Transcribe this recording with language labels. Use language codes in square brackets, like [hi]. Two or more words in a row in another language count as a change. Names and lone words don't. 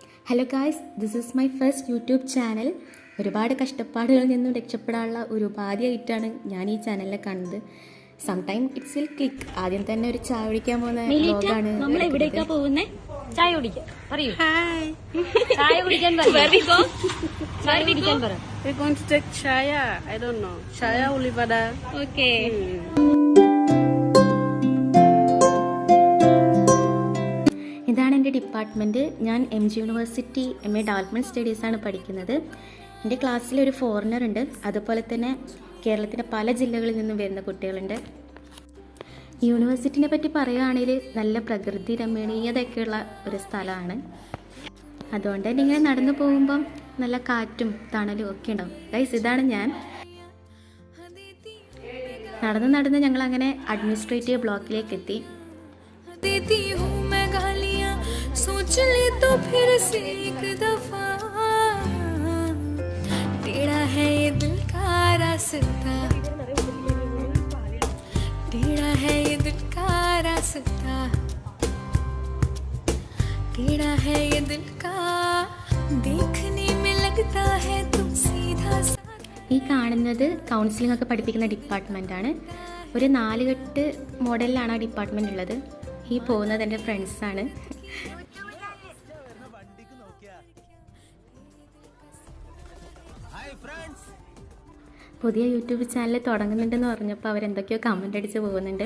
[en] Hello guys, this is my first YouTube channel. [ml] ഒരുപാട് കഷ്ടപ്പാടുകളിൽ നിന്നും രക്ഷപ്പെടാനുള്ള ഒരു ഉപാധിയായിട്ടാണ് ഞാൻ ഈ ചാനലിനെ കാണുന്നത്. [en] Sometime it's will click. [ml] ആദ്യം തന്നെ ഒരു ചായ കുടിക്കാൻ പോകുന്ന വ്ലോഗാണ്. നമ്മൾ എവിടേക്കാ പോകുന്നേ? ചായ കുടിക്കാൻ പറയൂ. ചായ കുടിക്കാൻ പറ. [en] We're going to take chaya. I don't know. [ml] ചായ ഉള്ളിവട. [en] Okay. [ml] ഇതാണ് എൻ്റെ ഡിപ്പാർട്ട്മെൻറ്റ്. ഞാൻ MG യൂണിവേഴ്സിറ്റി MA ഡെവലപ്മെൻറ്റ് സ്റ്റഡീസാണ് പഠിക്കുന്നത്. എൻ്റെ ക്ലാസ്സിലൊരു ഫോറിനർ ഉണ്ട്. അതുപോലെ തന്നെ കേരളത്തിൻ്റെ പല ജില്ലകളിൽ നിന്നും വരുന്ന കുട്ടികളുണ്ട്. യൂണിവേഴ്സിറ്റിനെ പറ്റി പറയുകയാണെങ്കിൽ നല്ല പ്രകൃതി രമണീയതയൊക്കെയുള്ള ഒരു സ്ഥലമാണ്. അതുകൊണ്ട് തന്നെ ഇങ്ങനെ നടന്നു പോകുമ്പം നല്ല കാറ്റും തണലും ഒക്കെ ഉണ്ടാവും. ഗൈസ്, ഇതാണ് ഞാൻ. നടന്ന് ഞങ്ങളങ്ങനെ [en] administrative block [ml] എത്തി. [hi] सोच ले तो फिर से एक दफा, टेढ़ा है ये दिल का रास्ता, टेढ़ा है ये दिल का रास्ता, टेढ़ा है ये दिल का, देखने में लगता है तुम सीधा सा. [ml] ഈ കാണുന്നത് കൗൺസിലിംഗ് ഒക്കെ പഠിപ്പിക്കുന്ന ഡിപ്പാർട്ട്മെൻറ്റാണ്. ഒരു 4 കെട്ട് മോഡലിലാണ് ആ ഡിപ്പാർട്ട്മെൻറ്റ് ഉള്ളത്. ഈ പോകുന്നത് എൻ്റെ ഫ്രണ്ട്സാണ്. പുതിയ യൂട്യൂബ് ചാനൽ തുടങ്ങുന്നുണ്ടെന്ന് പറഞ്ഞപ്പോൾ അവരെന്തൊക്കെയോ കമൻ്റ് അടിച്ച് പോകുന്നുണ്ട്.